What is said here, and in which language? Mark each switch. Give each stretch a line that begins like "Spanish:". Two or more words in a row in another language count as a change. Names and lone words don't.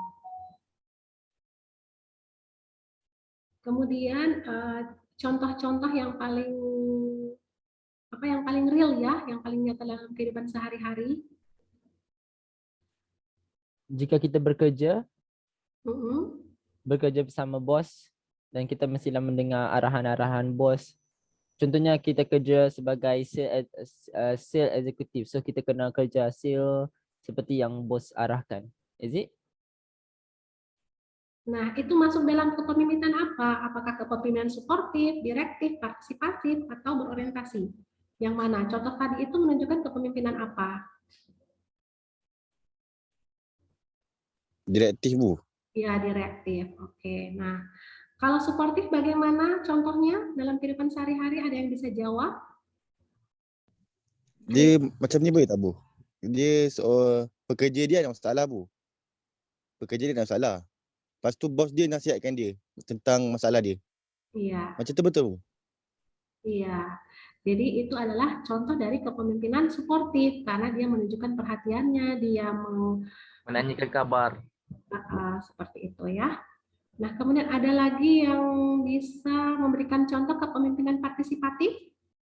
Indonesian: Kemudian contoh-contoh yang paling real ya, yang paling nyata dalam kehidupan sehari-hari. Jika kita bekerja Mm-mm.
Malay: bersama bos dan kita mestilah mendengar arahan-arahan bos. Contohnya kita kerja sebagai
English: sales executive.
Malay: So kita kena kerja sales seperti yang bos arahkan.
English: Is it?
Indonesian: Nah, itu masuk dalam kepemimpinan apa? Apakah kepemimpinan suportif, direktif, partisipatif, atau berorientasi? Yang mana? Contoh tadi itu menunjukkan kepemimpinan apa? Direktif, Bu. Ya, direktif. Oke. Nah, kalau suportif bagaimana contohnya dalam kehidupan sehari-hari? Ada yang bisa jawab?
Malay: Dia macam ni boleh tak, Bu? Dia pekerja dia ada masalah, Bu. Pekerja dia ada masalah. Lepas tu bos dia nasihatkan dia tentang masalah dia.
Indonesian: Iya,
Malay: Macam tu betul, Bu?
Indonesian: iya. Jadi itu adalah contoh dari kepemimpinan suportif karena dia menunjukkan perhatiannya, dia Menanyakan kabar. seperti itu ya. Nah, kemudian ada lagi yang bisa memberikan contoh kepemimpinan partisipatif?